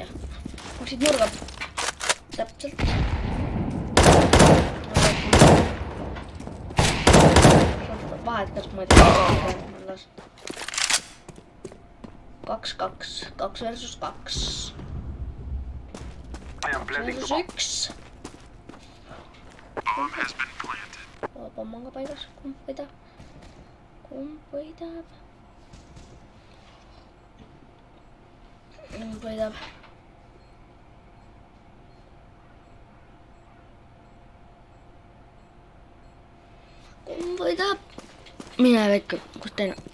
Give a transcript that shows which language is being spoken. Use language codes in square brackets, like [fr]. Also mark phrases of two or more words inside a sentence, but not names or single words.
[et] Maksid nurga. Täpselt. Vahet, kas ma ei tea. [en] 2 versus 2. I am planting the Versus bomb. 1. [et] Pomm on ka paigas. Kumb võidab? Kumb võidab? Mine väike, kus teine?